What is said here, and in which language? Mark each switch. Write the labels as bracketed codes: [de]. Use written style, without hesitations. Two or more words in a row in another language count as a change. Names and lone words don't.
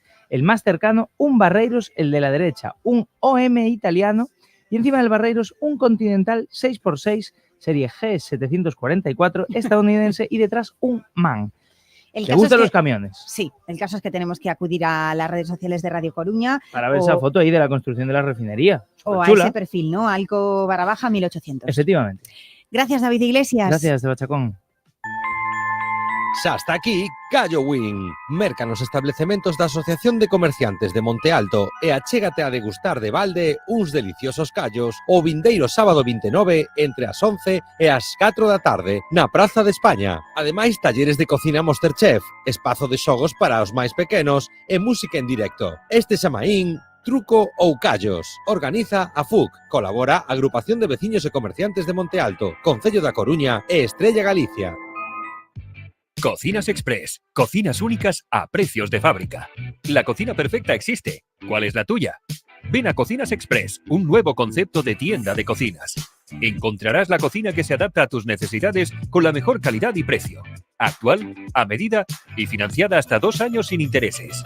[es] El más cercano, un Barreiros, el de la derecha, un OM italiano, y encima del Barreiros un Continental 6x6, serie G744 estadounidense, y detrás un MAN. ¿Te gustan los camiones? Sí, el caso es que tenemos que acudir a las redes sociales de Radio Coruña. Para ver esa foto ahí de la construcción de la refinería. O a Superchula. ese perfil, ¿no? Alco _, 1800. Efectivamente. Gracias, David Iglesias. Gracias, Teba Chacón. [gl] Xa está aquí Callo Win. Merca nos establecementos da Asociación de Comerciantes de Monte Alto e achégate a degustar de balde uns deliciosos callos o vindeiro sábado 29 entre as 11 e as 4 da tarde na Praza de España. Ademais, [es] talleres de cocina [gl] Masterchef, espazo de xogos para os máis pequenos e música en directo. Este Xamaín, truco ou callos. Organiza a FUC. Colabora a Agrupación de Veciños e Comerciantes de Monte Alto, Concello da Coruña e Estrella Galicia. [es] Cocinas Express. Cocinas únicas a precios de fábrica. La cocina perfecta existe. ¿Cuál es la tuya? Ven a Cocinas Express, un nuevo concepto de tienda de cocinas. Encontrarás la cocina que se adapta a tus necesidades con la mejor calidad y precio. Actual, a medida y financiada hasta 2 años sin intereses.